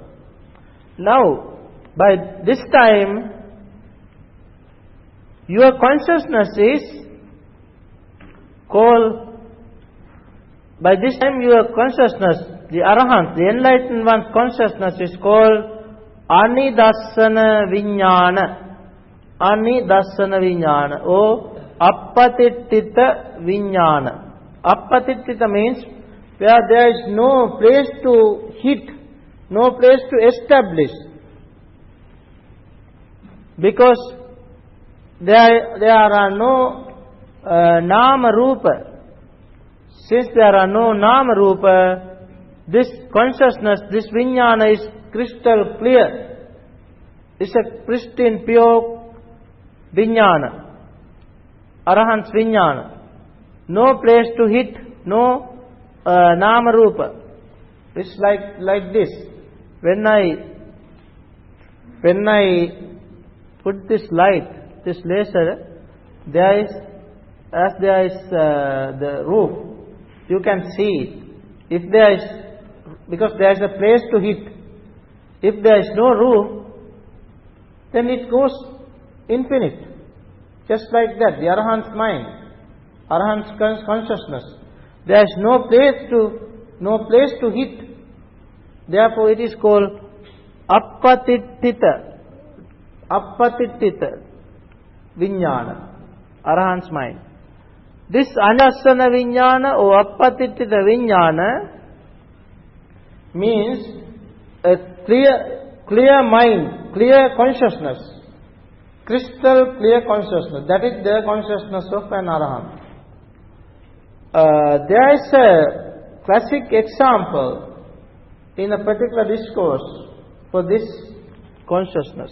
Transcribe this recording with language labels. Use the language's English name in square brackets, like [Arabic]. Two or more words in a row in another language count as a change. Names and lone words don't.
[English] Now, by this time, your consciousness is called, by this time your consciousness, the arahant, the enlightened one's consciousness is called [Pali] anidassana vijnana. Anidassana vijnana or appatittita vijnana. [English] Appatittita means where there is no place to hit, no place to establish. Because there are no [Pali] nama rupa. [English] Since there are no [Pali] nama rupa, [English] this consciousness, this vijnana is crystal clear. It's a pristine, pure vijnana. Arahant's vijnana. No place to hit, no [Pali] nama rupa. [English] It's like this. When I put this light, this laser, there is the roof, you can see it. If there is, because there is a place to hit. If there is no roof, then it goes infinite. Just like that, the Arahant's mind, Arahant's consciousness. There is no place to hit. Therefore, it is called appatittita. [Pali] Appatittita vijnana, [English] Arahant's mind. This [Pali] anidassana vijnana [English] or [Pali] appatittita vijnana [English] means a clear mind, clear consciousness, crystal clear consciousness. That is the consciousness of an Arahant. There is a classic example in a particular discourse for this consciousness.